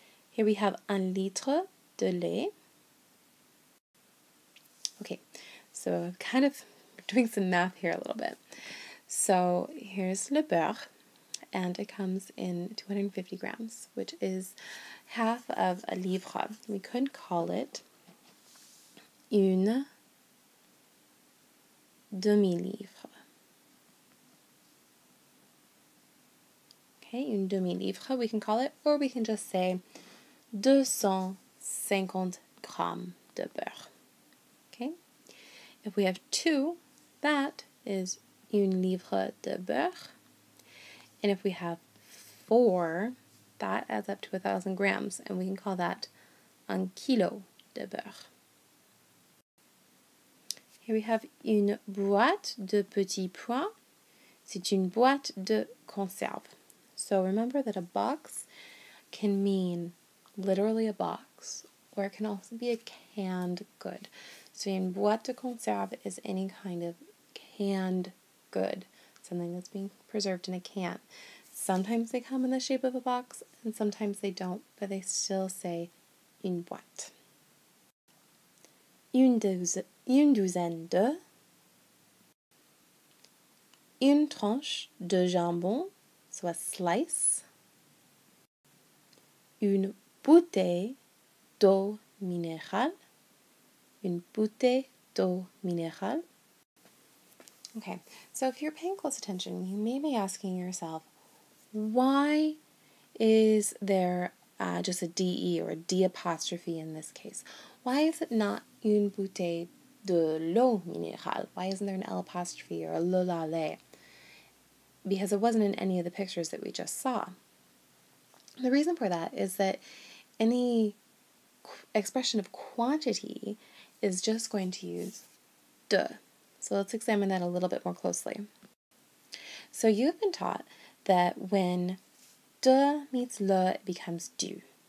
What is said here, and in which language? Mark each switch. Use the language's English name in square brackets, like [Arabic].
[English] Here we have [French] un litre de lait. [English] Okay, so kind of doing some math here a little bit. So here's [French] le beurre, [English] and it comes in 250 grams, which is half of a livre. We could call it [French] une demi-livre. [English] Okay, [French] une demi-livre [English] we can call it, or we can just say 250 [French] grammes de beurre. [English] Okay, if we have two, that is [French] une livre de beurre. [English] And if we have 4, that adds up to 1,000 grams, and we can call that [French] un kilo de beurre. [English] Here we have [French] une boîte de petits pois. C'est une boîte de conserve. [English] So remember that a box can mean literally a box, or it can also be a canned good. So [French] une boîte de conserve [English] is any kind of canned good, something that's being preserved in a can. Sometimes they come in the shape of a box, and sometimes they don't, but they still say [French] une boîte. Une douzaine de, une tranche de jambon, [English] so a slice, [French] une bouteille d'eau minérale, une bouteille d'eau minérale. [English] Okay, so if you're paying close attention, you may be asking yourself, why is there just a DE or a D apostrophe in this case? Why is it not [French] une bouteille de l'eau minérale? [English] Why isn't there an L apostrophe or a le la le? Because it wasn't in any of the pictures that we just saw. The reason for that is that any expression of quantity is just going to use de. So let's examine that a little bit more closely. So you've been taught that when de meets le, it becomes du.